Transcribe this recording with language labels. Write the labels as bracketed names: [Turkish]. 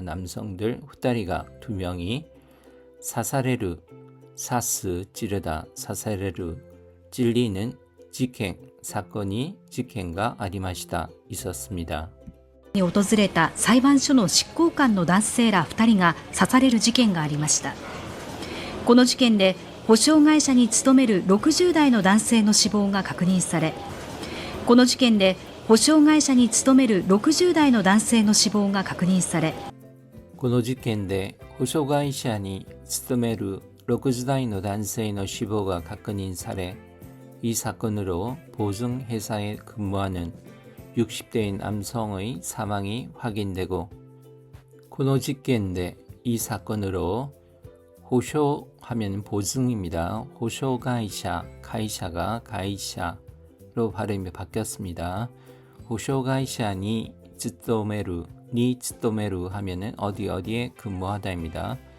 [Korean] 남성들 후다리가 2명이 사사레르 찌르다 사사레르 찔리는 사건이 [Japanese] 事件が ありました [Korean] 있었습니다. [Japanese] に訪れた裁判所の執行官の男性ら2人が刺される事件がありました。この事件で保証会社に勤める60代の男性の死亡が確認され、この事件で保証会社に勤める60代の男性の死亡が確認され、この事件で保証会社に勤める60代の男性の死亡が確認され、 [Korean] 이 사건으로 보증회사에 근무하는 60대인 남성의 사망이 확인되고, [Japanese] この事件で [Korean] 이 사건으로 호쇼하면 보증입니다. 호쇼가이샤, 가이샤가 가이샤로 발음이 바뀌었습니다. 호쇼가이샤니 츠토메루 하면은 어디에 근무하다입니다.